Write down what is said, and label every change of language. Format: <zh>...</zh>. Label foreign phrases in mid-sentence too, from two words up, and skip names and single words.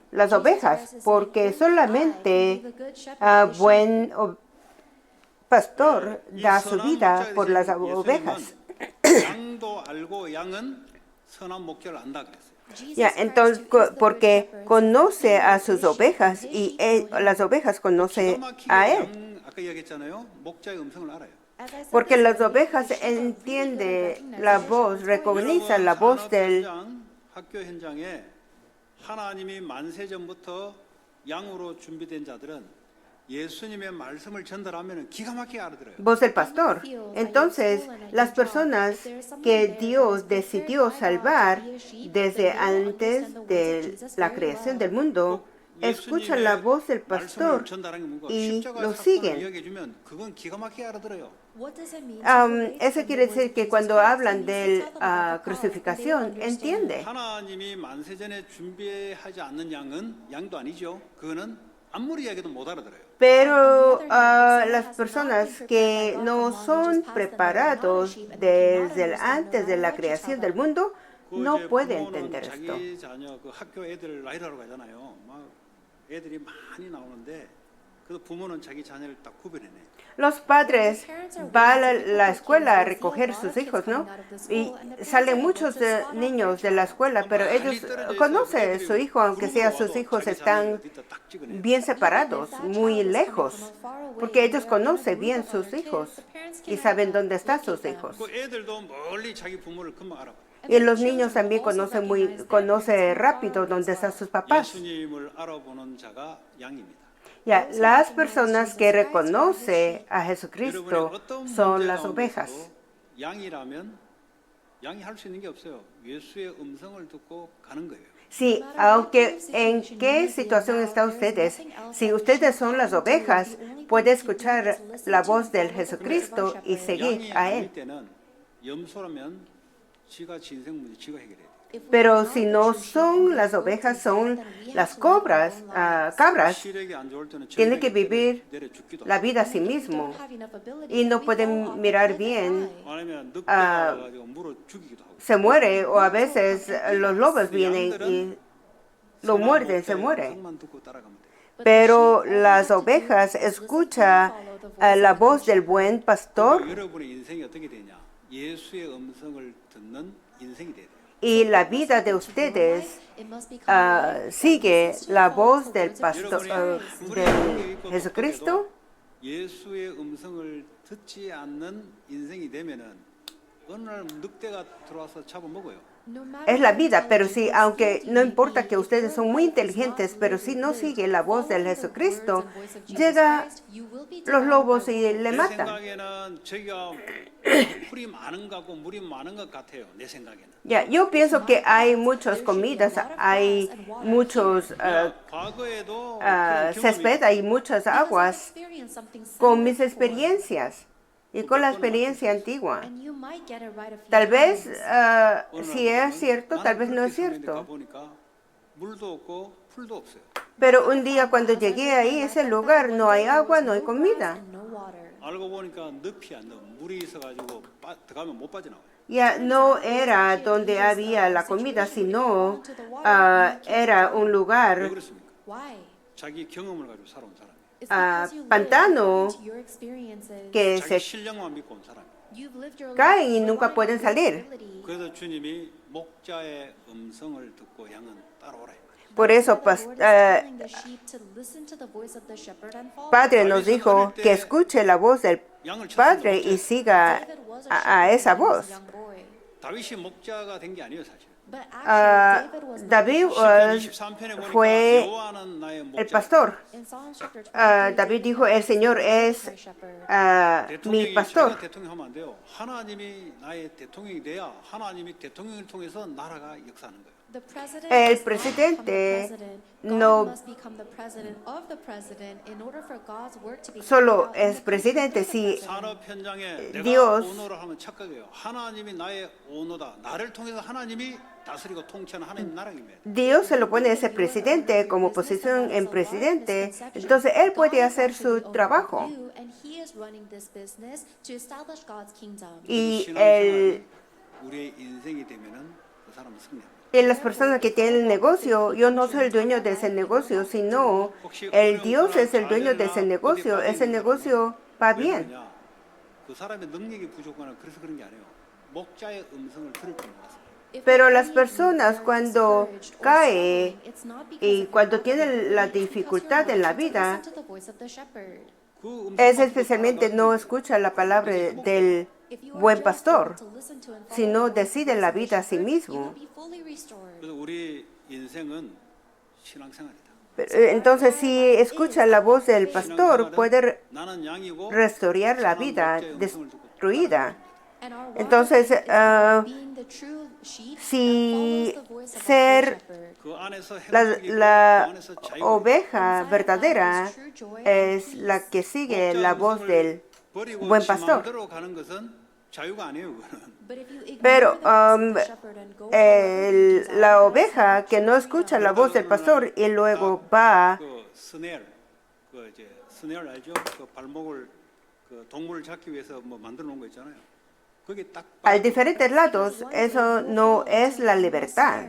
<es>las Jesus ovejas,</es> <en>Christ is saying,</en> <es>porque</es> <en>"Only I</en> <es>solamente</es> <en>can be the good shepherd of the sheep."</en> <es>buen pastor</es> <ko>이</ko> <es>da su</es> <ko>선한</ko> <es>vida</es> <ko>목자가</ko> <es>por las</es> <ko>되신</ko> <es>ovejas.</es> <ko>예수님은 양도 알고 양은 선한 목자를 안다 그랬어요.</ko> <en>Jesus</en> <es>Ya,</es> <en>Christ,</en> <es>entonces,</es> <en>who is the good</en> <es>porque</es> <en>shepherd,</en> <es>conoce a</es> <en>knows</en> <es>sus</es> <en>his sheep,</en> <es>ovejas</es> <en>and his</en> <es>y</es> <en>sheep know him.</en> <es>las ovejas</es> <ko>기가</ko> <es>conocen</es> <ko>막히게</ko> <es>a él.</es> <ko>아까 이야기했잖아요. 목자의 음성을 알아요.</ko> <en>As I said</en> <es>Porque las</es> <en>before,</en> <es>ovejas</es> <en>the sheep are really good at</en> <es>entienden</es> <en>recognizing</en> <es>la</es> <en>the</en> <es>voz,</es> <en>shepherd's voice.</en> <es>recognizan la voz</es> <ko>산업</ko> <es>del</es> <ko>현장, 학교 현장에 하나님이 만세 전부터 양으로 준비된 자들은 예수님의 말씀을 전달하면 기가 막히게 알아들어요.</ko> <es>voz del pastor. Entonces, las personas que Dios decidió salvar desde antes de la creación del mundo, escuchan la voz del pastor y lo siguen.</es> <ko>이야기해주면 그건 기가 막히게 알아들어요.</ko> <en>What does it mean to relate</en> <es>Eso</es> <en>from</en> <es>quiere</es> <en>the words</en> <es>decir</es> <en>of</en> <es>que</es> <en>Jesus</en> <es>cuando</es> <en>Christ?</en> <es>hablan</es> <en>It</en> <es>de</es> <en>means to tell them about the cross, and</en> <es>crucifixión,</es> <en>they will understand.</en> <es>entiende.</es> <ko>하나님이 만세 전에 준비하지 않는 양은 양도 아니죠. 그거는 아무리 이야기해도 못 알아들어요.</ko> <es>Pero las personas que no son preparados desde antes de la creación del mundo</es> <ko>그</ko> <es>no</es> <ko>이제</ko> <es>pueden</es> <ko>부모는</ko> <es>entender esto.</es> <ko>자기 자녀 그 학교 애들 라이더라고 하잖아요. 막 애들이 많이 나오는데 그래서 부모는 자기 자녀를 딱 구별해내.</ko> <es>Los padres van a la escuela a recoger sus hijos, ¿no? Y salen muchos niños de la escuela, pero ellos conocen a su hijo, aunque sea sus hijos están bien separados, muy lejos, porque ellos conocen bien sus hijos y saben dónde están sus hijos.</es> <ko>그 애들도 멀리 자기 부모를 금방 알아봐.</ko> <es>Y los niños también conocen rápido dónde están sus papás.</es> <ko>예수님을 알아보는 자가 양입니다.</ko> <es>Ya, las personas que reconocen a Jesucristo</es> <ko>여러분의 어떤</ko> <es>son</es> <ko>문제</ko> <es>las ovejas.</es> <ko>가운데서도 양이라면 양이 할 수 있는 게 없어요. 예수의 음성을 듣고 가는 거예요.</ko> <es>Sí, aunque en qué situación están ustedes, si ustedes son las ovejas, puede escuchar la voz del Jesucristo y seguir</es> <ko>양이</ko> <es>a</es> <ko>아닐</ko> <es>Él.</es> <ko>때는 염소라면 지가 지 인생 문제 지가 해결해야 돼.</ko> <es>Pero si no son las ovejas, son las cabras,</es> <ko>시력이 안 좋을 때는</ko> <es>tienen que vivir</es> <ko>내려 죽기도</ko> <es>la vida a sí mismo y no pueden mirar bien,</es> <ko>아니면 늑대가 와가지고 물어 죽이기도 하고.</ko> <es>se muere o a veces los lobos vienen y lo muerden, se muere.</es> <ko>음성만 듣고 따라가면 돼.</ko> <es>Pero las ovejas escuchan la voz del buen pastor</es> <ko>여러분의 인생이 어떻게 되냐? 예수의 음성을 듣는 인생이 돼야 돼요.</ko> <es>y la vida de ustedes sigue la voz del pastor, del Jesucristo.</es> <ko>예수의 음성을 듣지 않는 인생이 되면은 어느 날 늑대가 들어와서 잡아먹어요.</ko> <es>Es la vida, pero sí, aunque no importa que ustedes son muy inteligentes, pero si no sigue la voz del Jesucristo, llega los lobos y le</es> <ko>내</ko> <es>matan.</es> <ko>생각에는 저기가 풀이 많은 것 같고 물이 많은 것 같아요. 내 생각에는.</ko> <es>Ya, yo pienso que hay muchas comidas, hay muchos</es> <ko>과거에도</ko> <es>césped, hay muchas aguas con mis experiencias y con la experiencia antigua. Tal vez si es cierto, tal vez no es cierto.</es> <ko>보니까 물도 없고 풀도 없어요.</ko> <es>Pero un día cuando llegué ahí, ese lugar, no hay agua, no hay comida.</es> <ko>알고 보니까 늪이 안 나와. 물이 있어가지고 들어가면 못 빠져나와요.</ko> <es>Ya no era donde había la comida, sino era un</es> <ko>왜</ko> <es>lugar</es> <ko>그렇습니까? 자기 경험을 가지고 살아온 사람이에요.</ko> <es>pantano que</es> <ko>자기</ko> <es>se</es> <ko>실력만 믿고 온 사람이에요.</ko> <es>caen y nunca pueden salir.</es> <ko>그래서 주님이 목자의 음성을 듣고 양은 따라오라.</ko> <es>Por eso, Padre nos dijo que escuche la voz del</es> <ko>양을</ko> <es>Padre</es> <ko>쳤으면</ko> <es>y siga a esa voz.</es> <ko>다윗이 목자가 된 게 아니에요, 사실.</ko> <es>David</es> <ko>23편에 보니까</ko> <es>fue</es> <ko>여호와는 나의</ko> <es>el</es> <ko>목자.</ko> <es>pastor. David dijo, el Señor es mi</es> <ko>대통령이</ko> <es>pastor.</es> <ko>자기가 대통령 하면 안 돼요. 하나님이 나의 대통령이 돼야 하나님이 대통령을 통해서 나라가 역사하는 거예요.</ko> <es>El presidente no solo es presidente si</es> <ko>산업 현장에 내가</ko> <es>Dios</es> <ko>오너를 하면 착각이에요. 하나님이 나의 오너다. 나를 통해서 하나님이 다스리고 통치하는 하나님 나라입니다.</ko> <es>Dios se lo pone a ese presidente como posición en presidente, entonces él puede hacer su trabajo. Y</es> <ko>우리의 인생이 되면은 그 사람은 승리합니다.</ko> <es>las personas que tienen el negocio, yo no soy el dueño de ese negocio, sino el Dios es el dueño de ese negocio va bien.</es> <ko>왜냐? 그 사람의 능력이 부족하거나 그래서 그런 게 아니에요. 목자의 음성을 들을 줄 몰랐어요.</ko> <es>Pero las personas cuando caen y cuando tienen la dificultad en la vida,</es> <ko>그</ko> <es>es especialmente no escucha la palabra del buen pastor, sino decide la vida a sí mismo.</es> <ko>그래서 우리 인생은 신앙생활이다.</ko> <es>Entonces, si escucha la voz del pastor, puede</es> <ko>나는 양이고</ko> <es>restaurar la vida</es> <ko>목자의 음성을 듣고</ko> <es>destruida. Entonces, si ser</es> <ko>그 안에서</ko> <es>la</es> <ko>안에서 자유가</ko> <es>oveja verdadera es la que sigue la voz del</es> <ko>버리고</ko> <es>buen</es> <ko>지</ko> <es>pastor.</es> <ko>마음대로 가는 것은 자유가 아니에요. 그거는.</ko> <es>Pero la oveja que no escucha la voz del pastor y luego va</es> <ko>그 스넬, 그 이제 스넬 알죠? 그 발목을 그 동물을 잡기 위해서 뭐 만들어 놓은 거 있잖아요. 그게 딱</ko> <es>a diferentes lados, eso no es la libertad.</es>